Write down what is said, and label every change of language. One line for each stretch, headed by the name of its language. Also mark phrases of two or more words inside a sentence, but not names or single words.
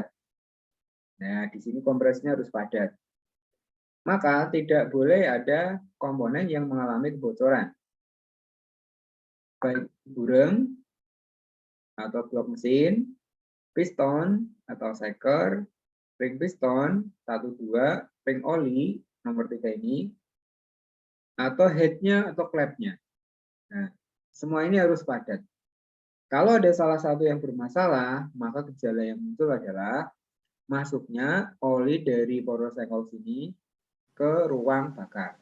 Indonesian: Nah, di sini kompresinya harus padat. Maka tidak boleh ada komponen yang mengalami kebocoran. Baik burem atau blok mesin, piston atau seker, ring piston 1, 2, ring oli nomor 3 ini, atau headnya atau klepnya. Nah, semua ini harus padat. Kalau ada salah satu yang bermasalah, maka gejala yang muncul adalah masuknya oli dari poros engkol sini ke ruang bakar.